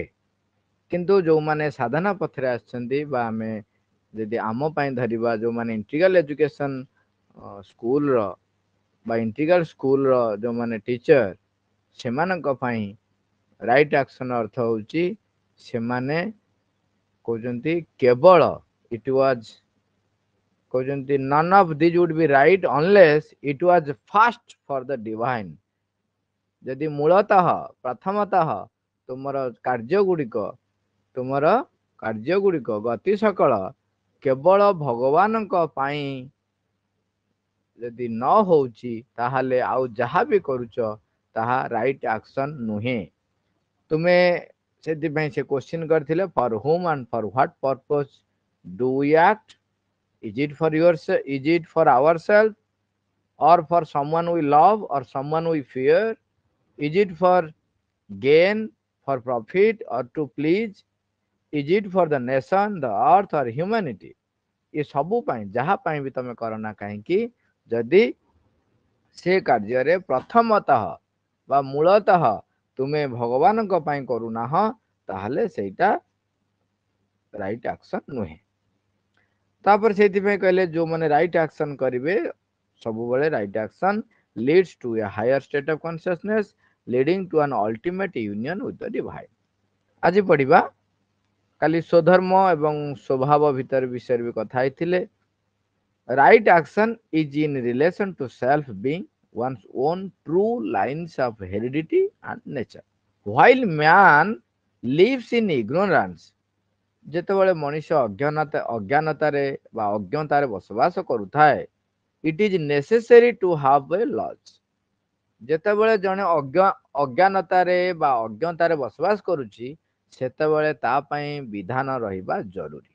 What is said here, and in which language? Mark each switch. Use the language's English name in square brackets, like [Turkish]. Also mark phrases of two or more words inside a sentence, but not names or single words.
[Odia] କିନ୍ତୁ ଯୋଉମାନେ ସାଧନା ପଥରେ ଆସିଛନ୍ତି ବା ଆମେ ଯଦି ଆମ ପାଇଁ ଧରିବା ଯୋଉମାନେ [English] integral education [Odia] ସ୍କୁଲର ବା [English] integral schoolର [Odia] ଯୋଉମାନେ ଟିଚର ସେମାନଙ୍କ ପାଇଁ [English] right action [Odia] ଅର୍ଥ ହଉଛି ସେମାନେ କହୁଛନ୍ତି କେବଳ [English] it was [Odia] କହୁଛନ୍ତି [English] none of these would be right unless it was first for the divine। [Odia] ଯଦି ମୂଳତଃ ପ୍ରଥମତଃ ତୁମର କାର୍ଯ୍ୟ ଗୁଡ଼ିକ ଗତି ସକଳ କେବଳ ଭଗବାନଙ୍କ ପାଇଁ ଯଦି ନ ହଉଛି ତାହେଲେ ଆଉ ଯାହା ବି କରୁଛ ତାହା [English] right action [Odia] ନୁହେଁ। ତୁମେ ସେଥିପାଇଁ ସେ କ୍ୱେଶ୍ଚିନ୍ କରିଥିଲେ [English] for whom and for what purpose do we act? Is it for ourselves or for someone we love or someone we fear? Is it for gain, for profit or to please? Is it for the nation, the earth or humanity? [Odia] ଏ ସବୁ ପାଇଁ ଯାହା ପାଇଁ ବି ତମେ କର ନା କାହିଁକି ଯଦି ସେ କାର୍ଯ୍ୟରେ ପ୍ରଥମତଃ ବା ମୂଳତଃ ତୁମେ ଭଗବାନଙ୍କ ପାଇଁ କରୁନାହଁ ତାହେଲେ ସେଇଟା [English] right action [Odia] ନୁହେଁ। ତାପରେ ସେଇଥିପାଇଁ କହିଲେ ଯୋଉମାନେ [English] right action [Odia] କରିବେ ସବୁବେଳେ [English] right action leads to a higher state of consciousness leading to an ultimate union with the divine. [Odia] ଆଜି ପଢିବା କାଲି ସ୍ୱଧର୍ମ ଏବଂ ସ୍ୱଭାବ ଭିତରେ ବିଷୟରେ ବି କଥା ହେଇଥିଲେ। [English] right action is in relation to self being one's own true lines of heredity and nature. While man lives in ignorance, [Odia] ଯେତେବେଳେ ମଣିଷ ଅଜ୍ଞାନତାରେ ବା ଅଜ୍ଞତାରେ ବସବାସ କରୁଥାଏ [English] it is necessary to have a law. [Odia] ଯେତେବେଳେ ଜଣେ ଅଜ୍ଞାନତାରେ ବା ଅଜ୍ଞତାରେ ବସବାସ କରୁଛି ସେତେବେଳେ ତା ପାଇଁ ବିଧାନ ରହିବା ଜରୁରୀ।